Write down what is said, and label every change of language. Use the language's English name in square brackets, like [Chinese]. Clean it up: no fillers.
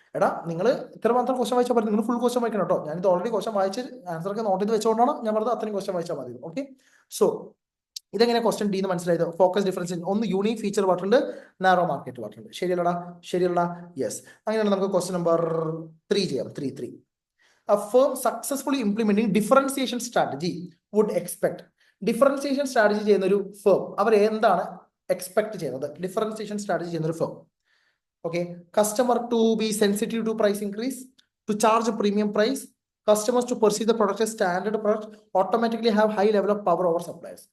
[Malayalam] എടാ, നിങ്ങൾ ഇത്ര മാത്രം ക്വസ്റ്റൻ വായിച്ചാൽ മതി. നിങ്ങൾ ഫുൾ ക്വസ്റ്റൻ വായിക്കണം കേട്ടോ. ഞാനിത് ഓൾറെഡി ക്വസ്റ്റൻ വായിച്ച് ആൻസർ ഒക്കെ നോട്ട് ചെയ്ത് വെച്ചുകൊണ്ടാണ് ഞാൻ പറഞ്ഞത് അത്രയും ക്വസ്റ്റൻ വായിച്ചാൽ മതി. ഓക്കെ, സോ ഇതെങ്ങനെ ക്വസ്റ്റൻ ഡി എന്ന് മനസ്സിലായത്? Focus, differentiation. ഒന്ന് യൂണിക് ഫീച്ചർ പറഞ്ഞിട്ടുണ്ട്, നാരോ മാർക്കറ്റ് പറഞ്ഞിട്ടുണ്ട്. ശരിയല്ലടാ? ശരിയല്ലടാ? യെസ്. അങ്ങനെയാണ് നമുക്ക് ക്വസ്റ്റൻ നമ്പർ 3 ചെയ്യാം. 3. [English] A firm successfully implementing differentiation strategy would expect. [Malayalam] Differentiation strategy ചെയ്യുന്ന ഒരു ഫേം അവർ എന്താണ് എക്സ്പെക്ട് ചെയ്യുന്നത്? ഡിഫറൻസിയേഷൻ സ്ട്രാറ്റജി ചെയ്യുന്ന ഒരു firm. [English] Okay, customer to be sensitive to price increase, to charge premium price, customers to perceive the product standard product, automatically have high level of power over suppliers.